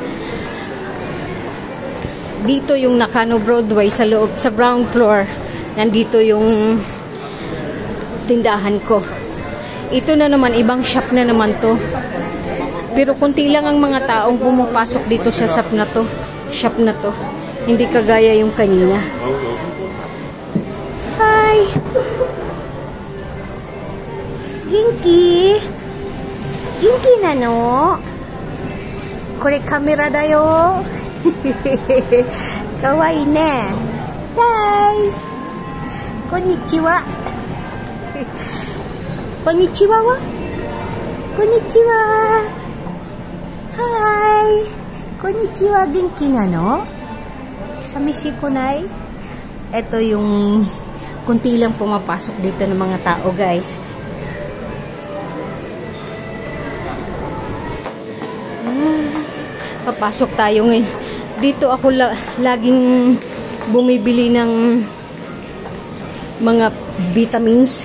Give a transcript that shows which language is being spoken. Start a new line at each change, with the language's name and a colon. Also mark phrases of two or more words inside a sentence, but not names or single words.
Filipino: Dito yung Nakano Broadway sa loob, sa ground floor. Nandito yung tindahan ko. Ito na naman, ibang shop na naman to. Pero kunti lang ang mga taong pumapasok dito sa shop na to. Hindi kagaya yung kanina.
Japanese: Hi! Genki? 元気なの? これカメラだよ. 可愛いね. Hi! こんにちは。こんにちはは? Konnichiwa.
English: Hi!
Japanese: こんにちは、元気なの？寂しくない?
Filipino: Ito yung kunti lang pumapasok dito ng mga tao, guys. Papasok tayo ngayon. Dito ako laging bumibili ng mga vitamins.